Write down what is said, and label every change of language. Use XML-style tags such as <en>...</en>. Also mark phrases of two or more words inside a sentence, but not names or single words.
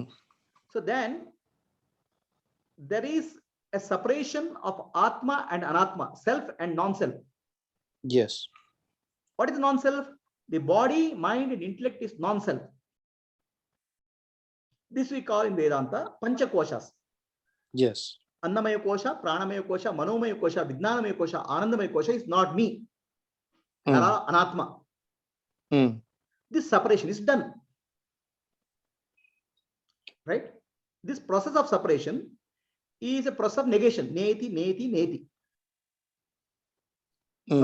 <en>So then there is a separation of Atma and Anatma, self and non-self. Yes. What is non-self? The body, mind, and intellect is non-self. This we call in Vedanta</en> <sa>Pancha Koshas.</sa> <en>Yes.</en> <sa>Annamaya Kosha, Pranamaya Kosha, Manomaya Kosha, Vijnanamaya Kosha, Anandamaya Kosha</sa> <en>is not me.</en> <sa>Nara Anatma. Mm.</sa> <en>This separation is done. Right? This process of separation is a process of negation.</en> <sa>Neti, neti, neti. Mm.</sa>